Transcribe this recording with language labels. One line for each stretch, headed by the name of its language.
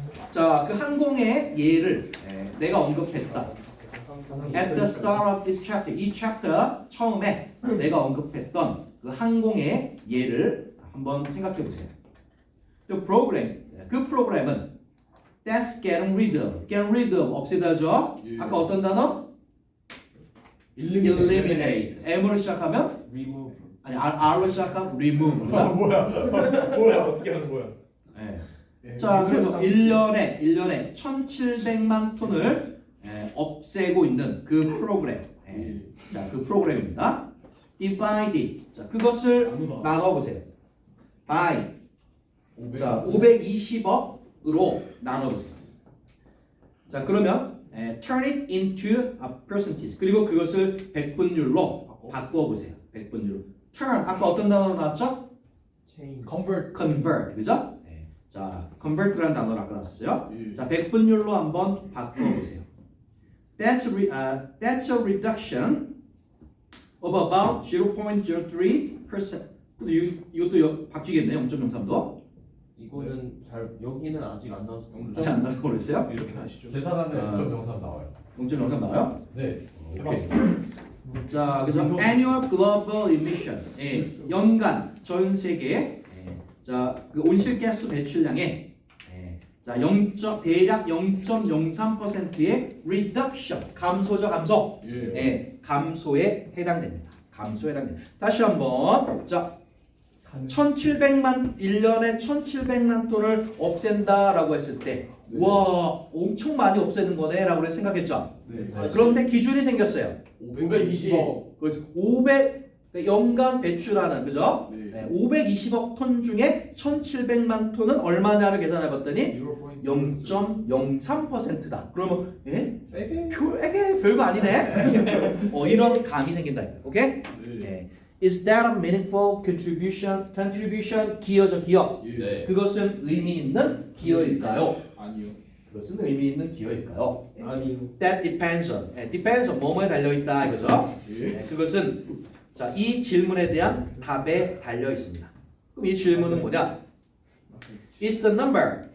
Korean: 자, 그 항공의 예를 내가 언급했다.
English: At the start of this chapter,
Korean: 이 챕터 처음에 내가 언급했던 그 항공의 예를 한번 생각해 보세요. 그 프로그램은
English: that's getting rid of,
Korean: 없애다죠. 예. 아까 어떤 단어? eliminate. M으로 시작하면
English: remove.
Korean: 아니 R로 시작하면 remove. 그죠? 뭐야 어떻게 하는 거야? 네. 자, 그래서 1년에 1,700만 톤을 없애고 있는 그 프로그램. 자, 그 프로그램입니다. divide. 자, 그것을 나눠 보세요. by. 자, 520억으로 나눠 보세요. 자, 그러면
English: turn it into a percentage.
Korean: 그리고 그것을 백분율로 바꿔 보세요. 백분율로. turn 아까 어떤 단어로 나왔죠?
English: change. convert.
Korean: 그죠? 자, convert라는 단어를 아까 나왔어요. 예. 자, 백분율로 한번 바꿔 보세요.
English: That's a reduction of about 0.03%.
Korean: 이것도 바뀌겠네요. 0.03도. 이거는 잘 여기는 아직 안 나와서 아직 안 나온 거 모르겠어요? 이렇게 하시죠. 계산하면 아. 0.03 나와요. 0.03 나와요? 네. 오케이. 자, 그래서
English: annual global emission.
Korean: 연간 전 세계 자, 그 온실가스 배출량의 자, 대략 0.03%의 reduction, 감소죠, 감소. 예. 감소에 해당됩니다. 다시 한번. 자, 1,700만 1년에 1,700만 톤을 없앤다라고 했을 때, 와, 엄청 많이 없애는 거네라고 생각했죠. 네. 그런데 기준이 생겼어요. 520억. 그래서 500 연간 배출하는 그죠? 네. 520억 톤 중에 1,700만 톤은 얼마냐를 계산해 봤더니 0.03%다. 그러면 에게 별거 아니네. 이런 감이 생긴다. 오케이? 네.
English: Is that a meaningful contribution?
Korean: 기여죠, 기여. 예. 네. 그것은 의미 있는 기여일까요? 아니요. 그것은 의미 있는 기여일까요? 아니요.
English: That depends on. depends on
Korean: 뭐뭐에 달려 있다 이거죠. 예. 그것은 자, 이 질문에 대한 답에 달려 있습니다. 그럼 이 질문은 뭐냐?
English: Is the number.